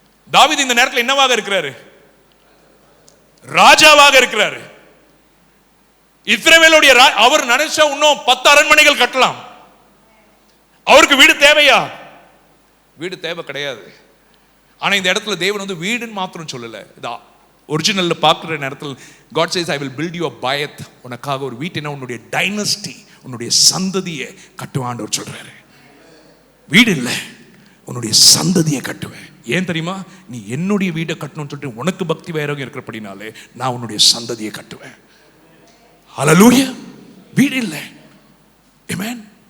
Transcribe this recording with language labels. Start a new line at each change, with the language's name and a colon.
Tamil: தாவீது இந்த நேரத்தில் என்னவாக இருக்கிறாரு? ராஜாவாக இருக்கிறாரு. இஸ்ரவேலுடைய அவர் நினைச்சா இன்னும் 10 அரண்மனைகள் கட்டலாம். அவருக்கு வீடு தேவையா? வீடு தேவை கிடையாது. ஆனா இந்த இடத்துல தேவன் வீடுன்னு மாத்திரம் சொல்லல. ஒரிஜினல்ல பார்க்குற நேரத்தில்
English: God says I will build you a bayat.
Tamil: உனக்காக ஒரு வீட்டினா உன்னுடைய டைனஸ்டி, உன்னுடைய சந்ததியை கட்டுவான்னு சொல்றாரு. வீடு இல்லை, உன்னுடைய சந்ததியை கட்டுவேன். ஏன் தெரியுமா? நீ என்னுடைய வீட்டை கட்டணும்னு சொல்லிட்டு உனக்கு பக்தி வைராகியம் இருக்கிறபடினாலே நான் உன்னுடைய சந்ததியை கட்டுவேன். ஹல்லேலூயா. வீடு இல்லை. ஆமென்.